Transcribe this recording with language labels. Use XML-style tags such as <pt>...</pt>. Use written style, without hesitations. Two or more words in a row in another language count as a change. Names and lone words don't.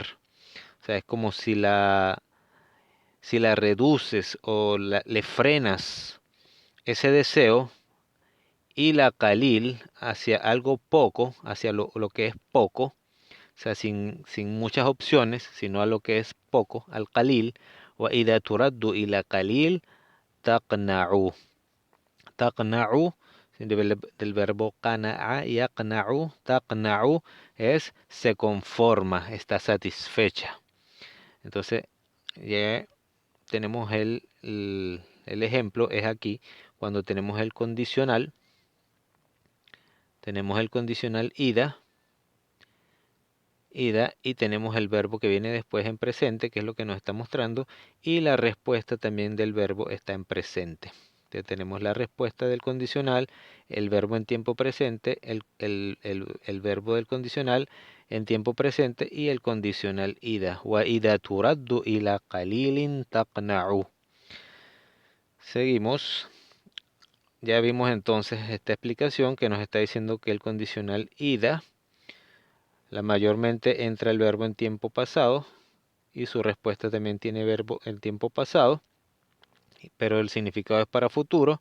<es>O sea, es como si la reduces o le frenas ese deseo, y la qalil hacia algo poco, hacia lo que es poco, o sea, sin muchas opciones, sino a lo que es poco,</es> <ar>القليل. وإذا تردّ إلى قليل تقنع.</ar> <es>Taqna'u del verbo</es> <ar>قنع، يقنع، تقنع</ar> <es>es se conforma, está satisfecha. Entonces, ya tenemos el ejemplo, es aquí, cuando tenemos el condicional ida, y tenemos el verbo que viene después en presente, que es lo que nos está mostrando, y la respuesta también del verbo está en presente. Entonces tenemos la respuesta del condicional, el verbo en tiempo presente, el verbo del condicional en tiempo presente y el condicional ida.</es> <ar>وإذا تردّ إلى قليلٍ تقنع.</ar> <es>Seguimos. Ya vimos entonces esta explicación que nos está diciendo que el condicional ida mayormente entra el verbo en tiempo pasado y su respuesta también tiene verbo en tiempo pasado, pero el significado es para futuro.</es>